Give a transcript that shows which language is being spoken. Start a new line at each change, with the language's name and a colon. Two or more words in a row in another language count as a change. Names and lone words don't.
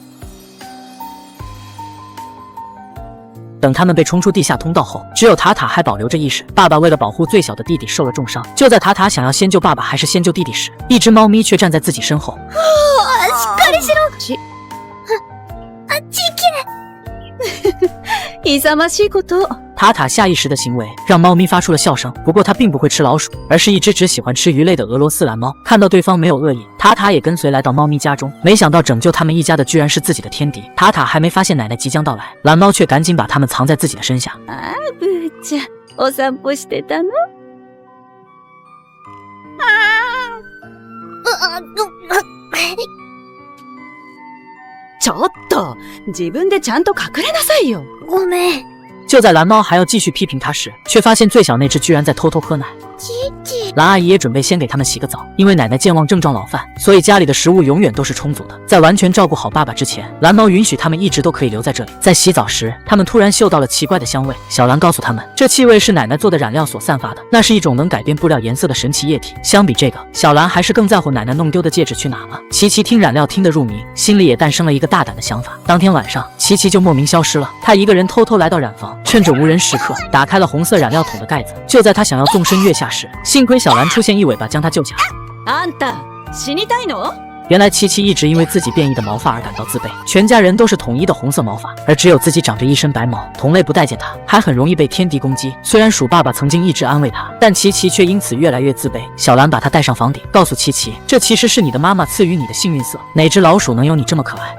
Chinese: 等他们被冲出地下通道后，只有塔塔还保留着意识。爸爸为了保护最小的弟弟受了重伤。就在塔塔想要先救爸爸还是先救弟弟时，一只猫咪却站在自己身后。
Japanese: 勇ましいこと。
Chinese: 塔塔下意识的行为让猫咪发出了笑声，不过它并不会吃老鼠，而是一只只喜欢吃鱼类的俄罗斯蓝猫。看到对方没有恶意，塔塔也跟随来到猫咪家中。没想到拯救他们一家的居然是自己的天敌。塔塔还没发现奶奶即将到来，蓝猫却赶紧把它们藏在自己的身下。
Japanese: ブーちゃん、お散歩してたの？ちょっと、自分でちゃんと隠れなさいよ。ごめん。
Chinese: 就在蓝猫还要继续批评他时，却发现最小那只居然在偷偷喝奶。蓝阿姨也准备先给他们洗个澡，因为奶奶健忘症状老犯，所以家里的食物永远都是充足的。在完全照顾好爸爸之前，蓝猫允许他们一直都可以留在这里。在洗澡时，他们突然嗅到了奇怪的香味。小蓝告诉他们，这气味是奶奶做的染料所散发的，那是一种能改变布料颜色的神奇液体。相比这个，小蓝还是更在乎奶奶弄丢的戒指去哪了。琪琪听染料听得入迷，心里也诞生了一个大胆的想法。当天晚上，琪琪就莫名消失了。他一个人偷偷来到染房，趁着无人时刻，打开了红色染料桶的盖子。就在他想要纵身跃下时，幸亏小蓝出现一尾巴将他救起来。
Japanese: あんた、死にたいの？
Chinese: 原来琪琪一直因为自己变异的毛发而感到自卑，全家人都是统一的红色毛发，而只有自己长着一身白毛，同类不待见他，还很容易被天敌攻击。虽然鼠爸爸曾经一直安慰他，但琪琪却因此越来越自卑。小蓝把他带上房顶，告诉琪琪，这其实是你的妈妈赐予你的幸运色，哪只老鼠能有你这么可爱？